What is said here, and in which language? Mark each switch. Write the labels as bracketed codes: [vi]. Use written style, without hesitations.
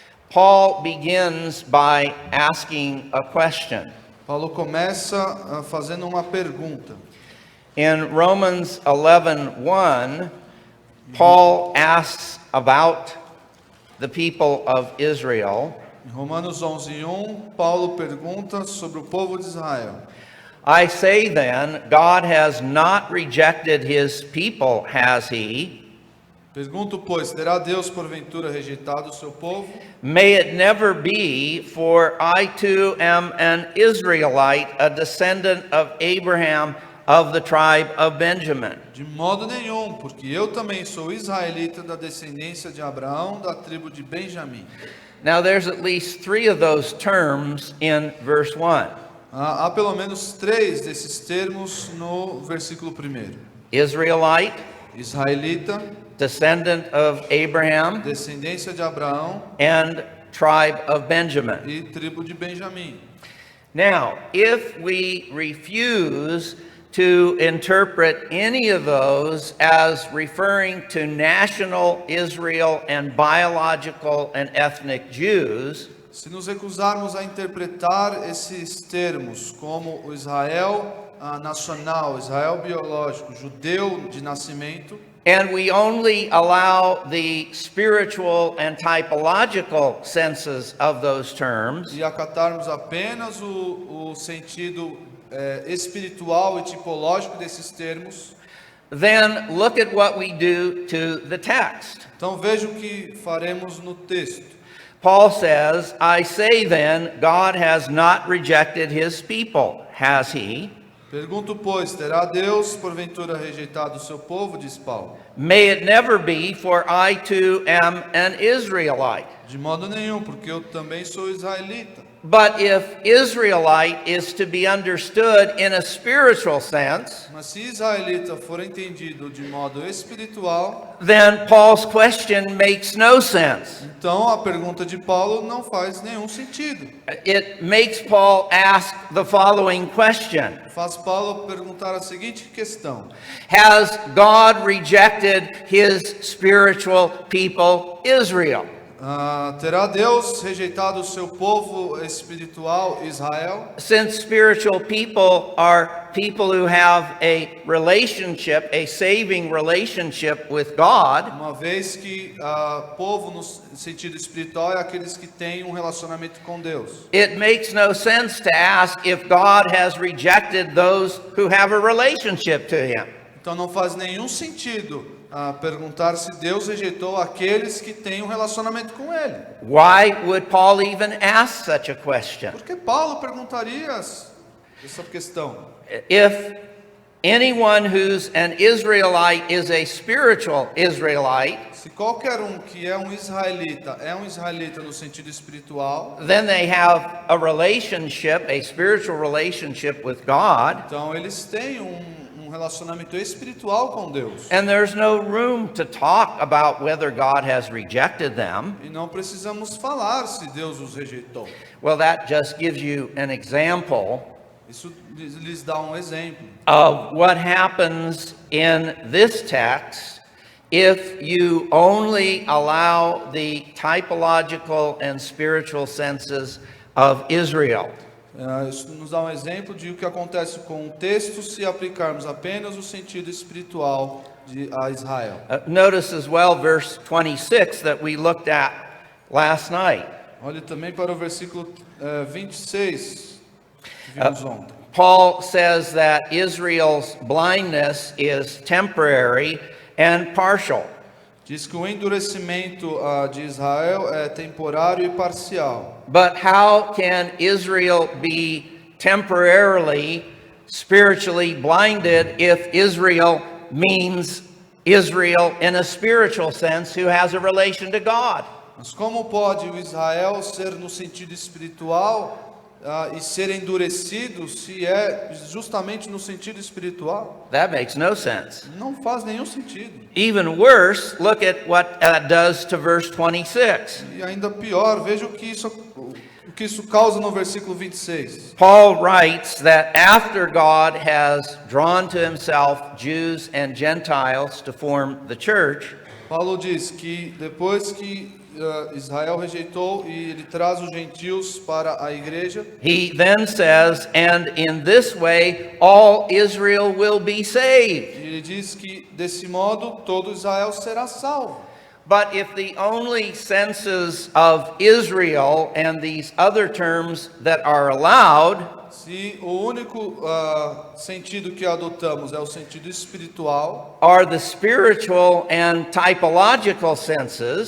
[en] Paul begins by asking a question. [pt] Paulo começa fazendo uma pergunta. [en] In Romans 11:1, Paul asks about the people of Israel. [pt] Em Romanos 11:1, Paulo pergunta sobre o povo de Israel. [en] I say then, God has not rejected his people, has he? [pt] Pergunto, pois, terá Deus porventura rejeitado o seu povo? [en] May it never be, for I too am an Israelite, a descendant of Abraham of the tribe of Benjamin. [pt] De modo nenhum, porque eu também sou israelita da descendência de Abraão, da tribo de Benjamim. [en] Now there's at least 3 of those terms in verse 1. [pt] Há pelo menos 3 desses termos no versículo 1. [en] Israelite, [pt] Israelita, [en] descendant of Abraham, [pt] descendência de Abraão [en] and tribe of Benjamin. [pt] e tribo de Benjamim. [en] Now, if we refuse to interpret any of those as referring to national Israel and biological and ethnic Jews, [pt] Se nos recusarmos a interpretar esses termos como o Israel nacional, Israel biológico, judeu de nascimento, [en] and we only allow the spiritual and typological senses of those terms, [pt] e acatarmos apenas o sentido espiritual e tipológico desses termos, [en] then look at what we do to the text. [pt] então veja o que faremos no texto. [en] Paul says, I say then, God has not rejected his people, has he? [pt] Pergunto, pois, terá Deus porventura rejeitado o seu povo, diz Paulo? [en] May it never be, for I too am an Israelite. [pt] De modo nenhum, porque eu também sou israelita. [en] But if Israelite is to be understood in a spiritual sense, [pt] Mas se israelita for entendido de modo espiritual, [en] then Paul's question makes no sense. [pt] então a pergunta de Paulo não faz nenhum sentido. [en] It makes Paul ask the following question: [pt] Faz Paulo perguntar a seguinte questão: [en] Has God rejected his spiritual people, Israel? [pt] terá Deus rejeitado o seu povo espiritual, Israel? [en] Since spiritual people are people who have a relationship, a saving relationship with God, [pt] Uma vez que povo no sentido espiritual é aqueles que têm um relacionamento com Deus. [en] it makes no sense to ask if God has rejected those who have a relationship to him. [pt] Então não faz nenhum sentido perguntar se Deus rejeitou aqueles que têm um relacionamento com Ele. [en] Why would Paul even ask such a question? [pt] Por que Paulo perguntaria essa questão? [en] If anyone who's an Israelite is a spiritual Israelite, [pt] Se qualquer que é um israelita no sentido espiritual, [en] then they have a relationship, a spiritual relationship with God, [pt] então eles têm um relacionamento espiritual com Deus. [en] and there's no room to talk about whether God has rejected them. [pt] E não precisamos falar se Deus os rejeitou. [en] Well, that just gives you an example [pt] Isso lhes dá um exemplo [en] of what happens in this text if you only allow the typological and spiritual senses of Israel. [pt] Isso nos dá um exemplo de o que acontece com o texto se aplicarmos apenas o sentido espiritual a Israel. [en] Notice as well verse 26 that we looked at last night. [pt] Olhe também para o versículo 26 que vimos ontem. [en] Paul says that Israel's blindness is temporary and partial. [pt] Diz que o endurecimento de Israel é temporário e parcial. [en] But how can Israel be temporarily spiritually blinded if Israel means Israel in a spiritual sense who has a relation to God? [pt] Mas como pode o Israel ser no sentido espiritual e ser endurecido se é justamente no sentido espiritual? [en] That makes no sense. [pt] Não faz nenhum sentido. [en] Even worse, look at what that does to verse 26. [pt] E ainda pior, veja o que isso causa no versículo 26. [en] Paul writes that after God has drawn to himself Jews and Gentiles to form the church, [pt] Paulo diz que depois que Israel rejeitou e ele traz os gentios para a igreja, [en] he then says, and in this way all Israel will be saved. [pt] e ele diz que desse modo todo Israel será salvo. [en] But if the only senses of Israel and these other terms that are allowed [pt] Se o único sentido que adotamos é o sentido espiritual, [en] are the spiritual and typological senses,